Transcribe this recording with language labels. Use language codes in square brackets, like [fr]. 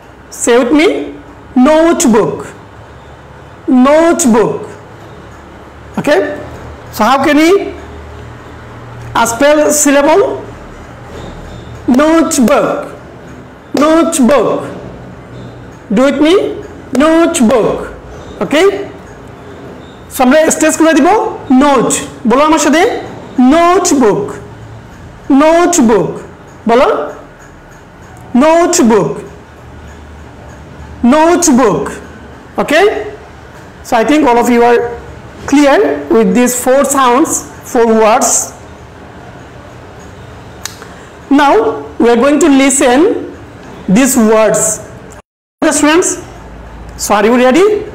[en] Say with me. Notebook. Notebook. Okay. So how can we spell syllable? Notebook. Notebook. Do with me. Notebook. Okay. [bn] So আমরা stress করে দিব note, বলো আমার সাথে notebook, notebook, বলো notebook, notebook. [en] Okay, so I think all of you are clear with these 4 sounds, 4 words. Now we are going to listen these words. Okay, students, so are you ready?